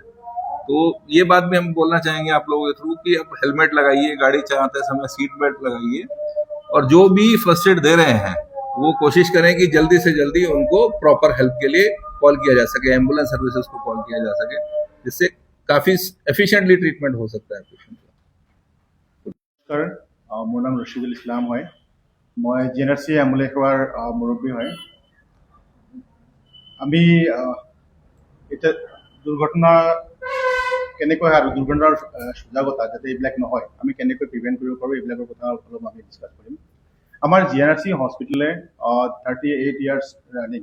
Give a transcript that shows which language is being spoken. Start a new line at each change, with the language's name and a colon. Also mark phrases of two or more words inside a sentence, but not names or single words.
Hindi: तो ये बात भी हम बोलना चाहेंगे आप लोगों के थ्रू कि आप हेलमेट लगाइए, गाड़ी चलाते समय सीट बेल्ट लगाइए, और जो भी
English: first aid
Hindi: दे रहे हैं वो कोशिश करें कि जल्दी से जल्दी उनको
English: proper help
Hindi: के लिए कॉल किया जा सके,
English: ambulance services
Hindi: को कॉल किया जा सके, जिससे काफी
English: efficiently treatment
Hindi: हो सकता है पेशेंट का। नमस्कार, मोर नाम रशीदुल इस्लाम है। मैं जीएनआरसी एम्बुलेंस
Assamese: সেৱাৰ মুৰব্বী
Hindi: है।
Assamese: আমি এটা দুৰ্ঘটনা কেনেকৈ আৰু দুৰ্ঘটনাৰ সজাগতা যাতে এইবিলাক নহয় আমি কেনেকৈ প্ৰিভেণ্ট কৰিব পাৰোঁ এইবিলাকৰ কথা অলপ আমি ডিছকাছ কৰিম। আমাৰ জিএনআৰচি হস্পিটেলে 38
English: years running.